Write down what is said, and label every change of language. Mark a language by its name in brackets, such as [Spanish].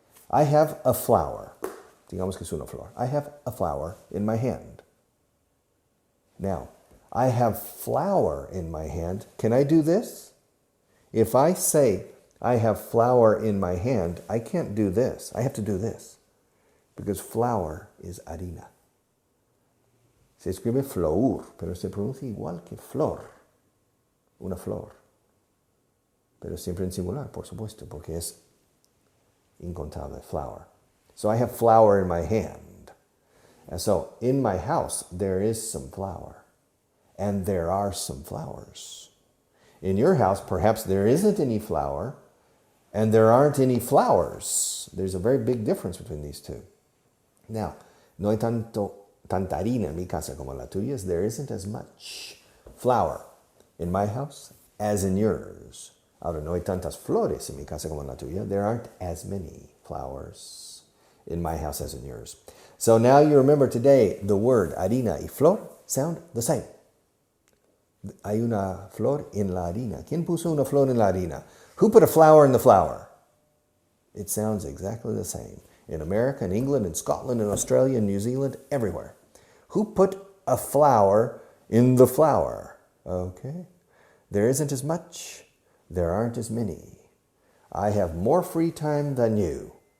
[English] I have a flower. [Spanish] Digamos que es una flor. [English] I have a flower in my hand. Now, I have flour in my hand. Can I do this? If I say I have flour in my hand, I can't do this. I have to do this. Because flour is harina. [Spanish] Se escribe flor, pero se pronuncia igual que flor. Una flor. Pero siempre en singular, por supuesto, porque es incontable, flour. [English] So I have flour in my hand. And so in my house, there is some flour. And there are some flowers. In your house, perhaps there isn't any flour, and there aren't any flowers. There's a very big difference between these two. [Spanish] Now, no hay tanta harina en mi casa como la tuya. [English] There isn't as much flour in my house as in yours. [Spanish] Ahora, no hay tantas flores en mi casa como la tuya. [English] There aren't as many flowers in my house as in yours. So now you remember today the word harina y flor sound the same. [Spanish] Hay una flor en la harina. ¿Quién puso una flor en la harina? [English] Who put a flower in the flour? It sounds exactly the same. In America, in England, in Scotland, in Australia, in New Zealand, everywhere. Who put a flower in the flour? Okay. There isn't as much. There aren't as many. I have more free time than you.